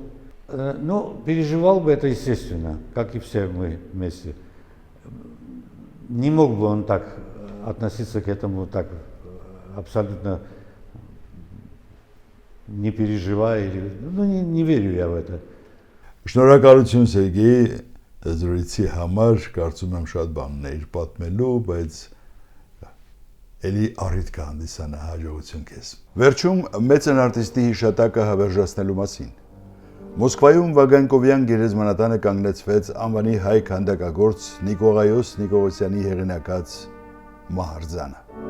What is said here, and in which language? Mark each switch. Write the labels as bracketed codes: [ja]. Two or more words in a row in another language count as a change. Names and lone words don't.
[ru] Ну, переживал бы это, естественно, как и все мы вместе. Не мог бы он так относиться к этому так абсолютно не переживая. Ну, не верю я в это. [hy] Շնորհակալություն Սերգեյ, զրույցի համար, կարծում եմ շատ բաներ պատմելու, բայց Էլի առիթ կհանդիսանա հաջողություն քեզ։ Վերջում մեծն արտիստի հիշատակը հավերժացնելու մասին։ Մոսկվայում Վագանկովյան գերեզմանատանը կանգնեցվեց անվանի հայ քանդակագործ Նիկողայոս Նիկողոսյանի հեղինակած մահարձանը։